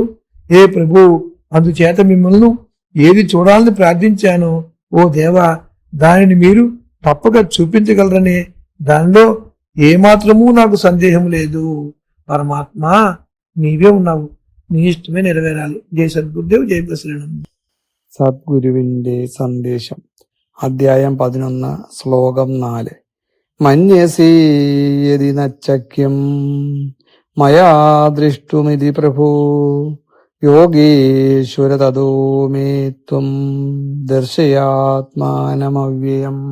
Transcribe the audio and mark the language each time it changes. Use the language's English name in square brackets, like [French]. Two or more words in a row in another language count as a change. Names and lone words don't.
[Telugu] ఏ ప్రభు, అందుచేత మిమ్మల్ని ఏది చూడాలని ప్రార్థించానో ఓ దేవా, దానిని మీరు తప్పక చూపించగలరనే దానిలో ఏమాత్రమూ నాకు సందేహం లేదు. పరమాత్మ, నీవే ఉన్నావు, నీ ఇష్టమే నెరవేరాలి. జై సద్గురుదేవ్, జై ప్రసరణం. [Malayalam] സദ്ഗുരുവിന്റെ സന്ദേശം. അധ്യായം 11, ശ്ലോകം 4. [Sanskrit] मन्यसि यदि नच्चक्यं मया दृष्टुमिति प्रभो योगेश्वर ततो मे त्वं दर्शयात्मानमव्ययम्.